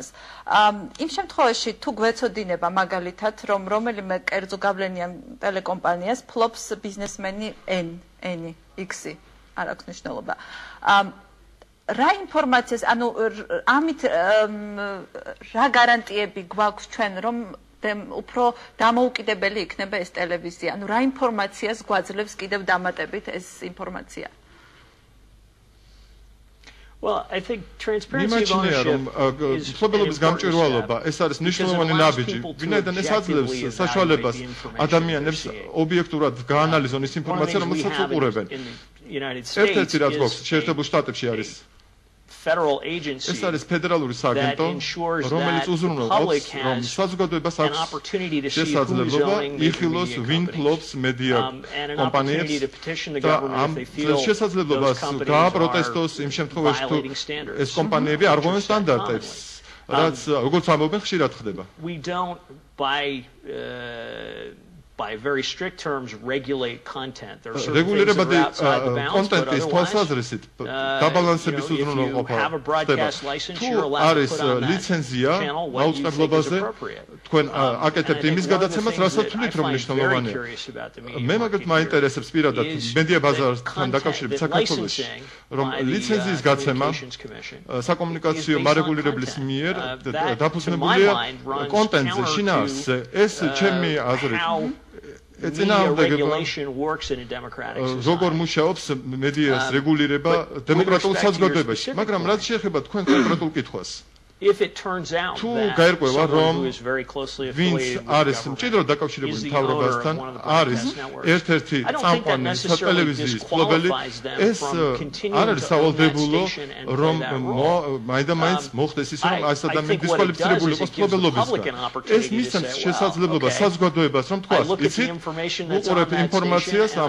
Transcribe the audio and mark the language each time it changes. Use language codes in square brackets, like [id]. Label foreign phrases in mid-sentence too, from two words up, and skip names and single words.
[ka] იმ შემთხვევაში თუ გვეცოდინება მაგალითად რომ რომელიმე კერძო გავლენიან ტელეკომპანიას ფლობს ბიზნესმენი N X-ი არ აქვს მნიშვნელობა. რა ინფორმაციას ანუ ამით რა გარანტიები გვაქვს ჩვენ რომ უფრო დამოუკიდებელი იქნება ეს ტელევიზია. ანუ რა ინფორმაციას გვაძლევს კიდევ დამატებით ეს ინფორმაცია? [en] Well, I think transparency of ownership is [ka] ფლობელობის გამჭვირვალობა ეს არის მნიშვნელოვანი ნაბიჯი. ვინაიდან ეს აძლევს საშუალებას ადამიანებს ობიექტურად გაანალიზონ ის ინფორმაცია, რომელსაც უყურებენ. ერთ-ერთი რაც გვაქვს შეერთებულ შტატებში არის [en] federal agency [ka] ეს არის ფედერალური სააგენტო, რომელიც უზრუნველყოფს, რომ საზოგადოებას აქვს შესაძლებლობა იხილოს ვინ ფლობს მედია კომპანიებს და ამ შესაძლებლობას გააპროტესტოს იმ შემთხვევაში თუ ეს კომპანიები არ ღვევენ სტანდარტებს, რაც როგორც ამბობენ ხშირად ხდება. [en] We don't by very strict terms regulate content. There are certain things that are outside the bounds, but otherwise, if you have a broadcast license, you're allowed to put on that channel what you think is appropriate. And I think one of the things that I find very curious about the media market is that licensing by the Communications Commission [ka] საკომუნიკაციო მარეგულირებლის მიერ დაფუძნებულია კონტენტზე ეს ჩემი აზრით როგორ მუშაობს მედიას რეგულირება დემოკრატიულ საზოგადოებაში, მაგრამ რაც შეეხება თქვენ კონკრეტულ კითხვას. [en] If it turns out [ka] თუ [en] that [ka] გაირკვევა რომ [en] who is very closely [ka] ვინც [en] affiliated [ka] არის მჭიდროდ დაკავშირებული მთავრობასთან არის ერთ-ერთი წამყვანი სატელევიზიის ფლობელი ეს არ არის სავალდებულო რომ მაინდა-მაინც მოხდეს ის რომ ეს ადამიანი დისკვალიფიცირებული იყოს ფლობელობისგან ეს მისცემს შესაძლებლობას საზოგადოებას რომ თქვას იცით უყურებ ინფორმაციას ამ